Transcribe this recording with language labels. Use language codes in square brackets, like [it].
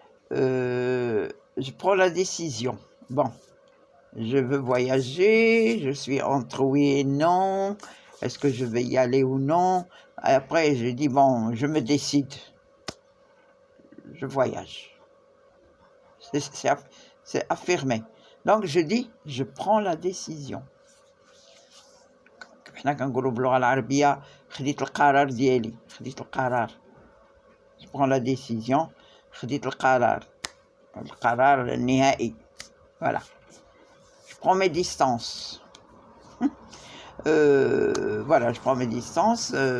[fr] Je prends la décision. Bon, je veux voyager, je suis entre oui et non. Est-ce que je vais y aller ou non? Après, je dis bon, je me décide. Je voyage. C'est affirmé. Donc je dis, je prends la décision. [ar] حنا كنقولوا باللغة العربية خديت القرار ديالي خديت القرار. [fr] Je prends la décision, [ar] خديت القرار النهائي. [fr] Voilà. Je prends mes distances. Voilà, je prends mes distances.